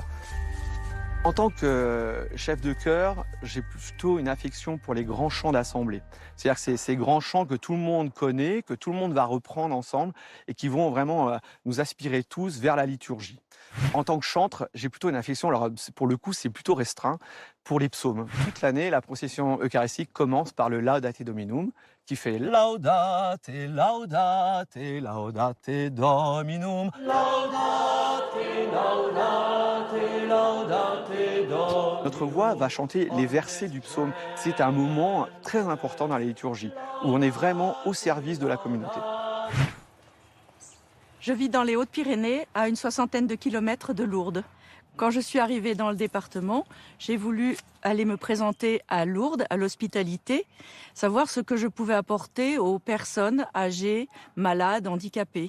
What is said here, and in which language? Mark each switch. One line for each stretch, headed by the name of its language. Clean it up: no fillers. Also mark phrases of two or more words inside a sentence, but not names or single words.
French: En tant que chef de chœur, j'ai plutôt une affection pour les grands chants d'assemblée. C'est-à-dire que c'est ces grands chants que tout le monde connaît, que tout le monde va reprendre ensemble et qui vont vraiment nous aspirer tous vers la liturgie. En tant que chantre, j'ai plutôt une affection, alors pour le coup c'est plutôt restreint, pour les psaumes. Toute l'année, la procession eucharistique commence par le
Latin: Laudate Dominum,
French: qui fait
Latin: Laudate, Laudate, Laudate Dominum. Laudate, Laudate, Laudate Dominum.
French: Notre voix va chanter les versets du psaume. C'est un moment très important dans la liturgie, où on est vraiment au service de la communauté. Je vis dans les Hautes-Pyrénées, à une 60aine de kilomètres de Lourdes. Quand je suis arrivée dans le département, j'ai voulu aller me présenter à Lourdes, à l'hospitalité, savoir ce que je pouvais apporter aux personnes âgées, malades, handicapées.